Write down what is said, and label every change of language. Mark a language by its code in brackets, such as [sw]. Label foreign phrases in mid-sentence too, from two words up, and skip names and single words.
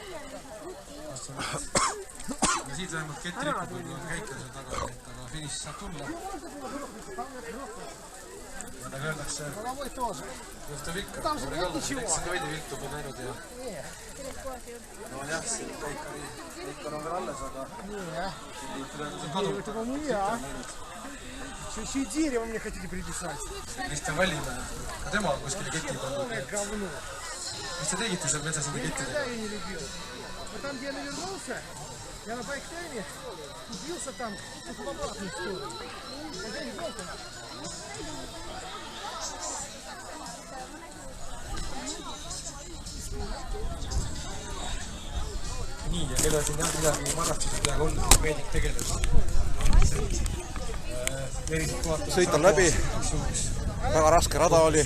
[et] Ja siit vähemalt kett ripub, kui on käikel seal taga, aga finiš saab tulla. Ja nagu öeldakse, juhtub ikka. Eks see veidi viltu pole näinud ja... No jah, see Eikar on veel alles, aga... [ru] Это не я. Еще и дерево мне хотите приписать. Kristjan Vallimäe, ka tema on kuskile keti pandud. Говно. [et] Mis te tegite seal metsas nende [ru] Никогда [et] kettidega? [ru] я не любил. Вот там, где я навернулся, я на байк-тайме убился там в обратную сторону. Я не был там. [et] Nii, ja kelle siin jah midagi marrastused peaaegu on, meedik tegeles. Verised kohad... Sõit on läbi. Väga raske rada oli.